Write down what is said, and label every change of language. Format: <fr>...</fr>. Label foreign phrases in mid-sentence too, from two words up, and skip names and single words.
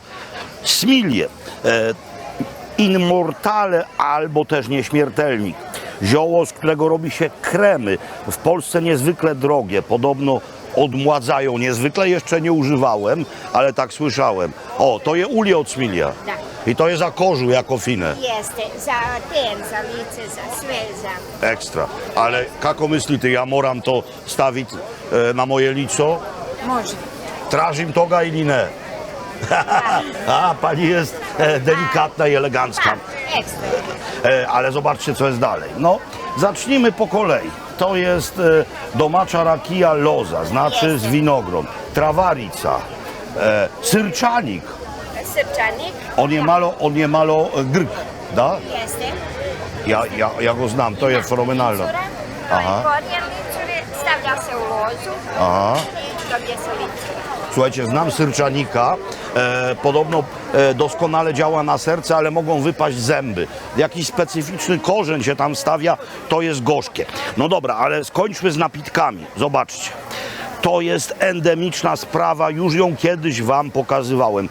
<pl>Smilie, immortale albo też nieśmiertelnik. Zioło, z którego robi się kremy. W Polsce niezwykle drogie. Podobno odmładzają niezwykle. Jeszcze nie używałem, ale tak słyszałem.</pl> <hr>O, to je ulje od smilia.</hr> <pl>Tak.</pl> <hr>I to je za kožu jako fine. Jeste, za lice, za sve, za...</hr> <pl>Ekstra.</pl> <hr>Ale kako mislite, ja moram to staviti na moje lico? Može. Tražim toga ili ne?</hr> <pl>A, pani jest delikatna i elegancka. Ekstra. Ale zobaczcie, co jest dalej. No, zacznijmy po kolei. To jest</pl> <hr>domaća rakija loza,</hr> <pl>znaczy z winogron.</pl> <hr>Travarica, syrčanik. Srčanik. On je malo grk, da? Jeste. Ja go znam, to je fenomenalno. Aha. Korijen licure stavlja se u lozu. Aha. I dobije se licura.</hr> <pl>Słuchajcie, znam syrczanika, podobno doskonale działa na serce, ale mogą wypaść zęby. Jakiś specyficzny korzeń się tam stawia, to jest gorzkie. No dobra, ale skończmy z napitkami. Zobaczcie. To jest endemiczna sprawa, już ją kiedyś wam pokazywałem.</pl>